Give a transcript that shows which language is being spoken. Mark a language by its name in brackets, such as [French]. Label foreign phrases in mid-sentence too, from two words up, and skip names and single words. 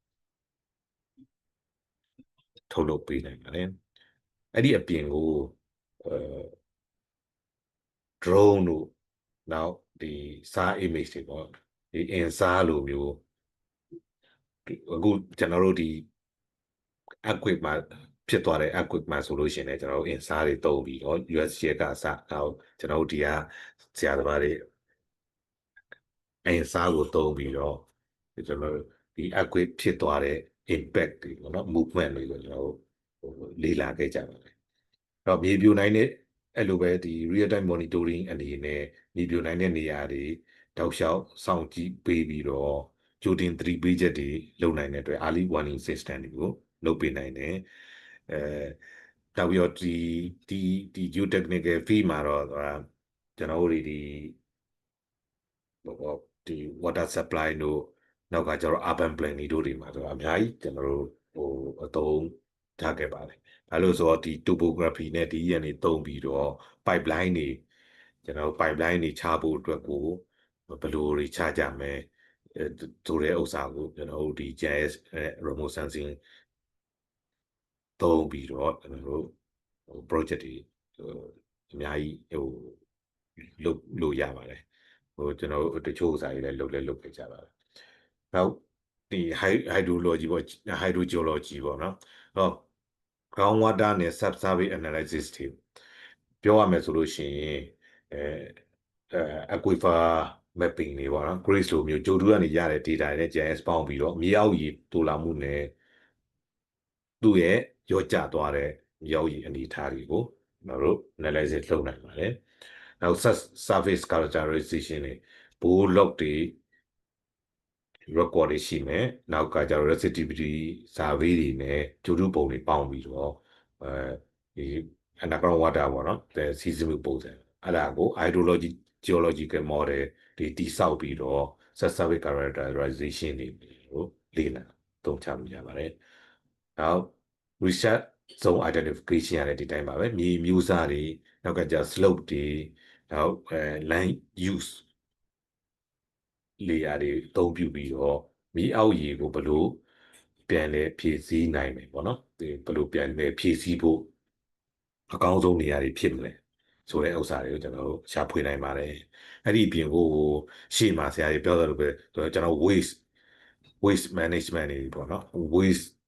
[Burmese] ထုတ်လုပ်ပေးနိုင်ပါတယ်အဲ့ဒီအပြင်ကိုdrone တို့နောက်ဒီစား image တွေပေါ့ဒီ InSAR လိုမျိုးအခုကျွန်တော်တို့ဒီ earthquake မှာဖြစ်သွားတဲ့ earthquake မှာဆိုလို့ရှိရင်လည်းကျွန်တော်တို့ InSAR တွေသုံးပြီးတော့ USGS ကအစနောက်ကျွန်တော်တို့ဒီကဆရာသမားတွေ InSAR ကိုသုံးပြီးတော့ကျွန်တော်တို့ဒီ earthquake ဖြစ်သွားတဲ့ impact တွေပေါ့နော် movement တွေကိုကျွန်တော်တို့လေ့လာခဲ့ကြပါတယ်။တော့မြေပြိုနိုင်တဲ့အဲ့လိုပဲဒီ [English] real time monitoring [Burmese] အနေနဲ့မြေပြိုနိုင်တဲ့နေရာတွေတောက်လျှောက်စောင့်ကြည့်ပေးပြီးတော့ကြိုတင်သတိပေးချက်တွေလုပ်နိုင်တဲ့အတွက် [English] early warning system [Burmese] တွေကိုလုပ်ပေးနိုင်တယ်နောက်ပြီးတော့ဒီ [English] geotechnical field [Burmese] မှာတော့ကျွန်တော်တို့ဒီ ဒီ [English] water supply [Burmese] တို့နောက်ကကျတော့ [English] urban planning [Burmese] တို့တွေမှာဆိုအများကြီးကျွန်တော်တို့အသုံးထားခဲ့ပါတယ်ဘာလို့ဆိုတော့ဒီ topography နဲ့ဒီရန်တွေသုံးပြီးတော့ pipeline တွေကျွန်တော် pipeline တွေချဖို့အတွက်ကိုဘယ်လိုတွေချကြမယ်ဆိုတဲ့ဥစ္စာကိုကျွန်တော်တို့ဒီ [English] GIS remote sensing [Burmese] သုံးပြီးတော့ကျွန်တော်တို့project တွေအများကြီးလုပ်လို့ရပါတယ်ကျွန်တော်တို့တချို့ဥစ္စာတွေလည်းလုပ်ခဲ့ကြပါတယ်နောက်ဒီ hydrology ပေါ့ hydrogeology ပေါ့နော်တော့ [English] ground water [Burmese] နဲ့ [English] subsurface analysis [Burmese] တွေပြောရမယ်ဆိုလို့ရှိရင် [English] aquifer mapping [Burmese] တွေပေါ့နော် GRACE လိုမျိုးဂျိုတူကနေရတဲ့ data တွေနဲ့ GIS ပေါင်းပြီးတော့မြေအောက်ရေတူလာမှုနဲ့သူ့ရဲ့ရောကျသွား တဲ့မြေအောက်ရေအနေအထားတွေကိုကျွန်တော်တို့ analysis လုပ်နိုင်ပါတယ်နောက် [English] surface characterization [Burmese] တွေ [English] bore log [Burmese] တွေ record တွေ ရှိမယ်နောက်ကကျတော့ [English] resistivity survey [Burmese] တွေနဲ့ဂျိုတူပုံတွေပေါင်းပြီးတော့ဒီ [English] underground water [Burmese] ပေါ့နော်စီးဆင်းမှုပုံစံအဲ့ဒါကို [English] hydrology geological model [Burmese] တွေတိဆောက်ပြီးတော့ [English] surface characterization [Burmese] တွေကိုလေ့လာသုံးချလို့ရပါတယ်နောက် [English] research zone identification [Burmese] ရတယ်ဒီတိုင်းပါပဲမြေမျိုးစားတွေနောက်ကကျ slope တွေနောက် [English] land use [Burmese] layer တွေအသုံးပြုပြီးတော့မြေအောက်ရေကိုဘယ်လိုပြန်လဲဖြည့်ဆည်းနိုင်မယ်ပေါ့နော်ဒီဘယ်လိုပြန်လဲဖြည့်ဆည်းဖို့အကောင်းဆုံးနေရာတွေဖြစ်မလဲဆိုတဲ့ဥစ္စာတွေကိုကျွန်တော်တို့ရှာဖွေနိုင်ပါတယ်အဲ့ဒီအပြင်ကိုရှေ့မှာဆရာကြီးပြောသလိုပဲကျွန်တော် [English] waste management [Burmese] တွေပေါ့နော် waste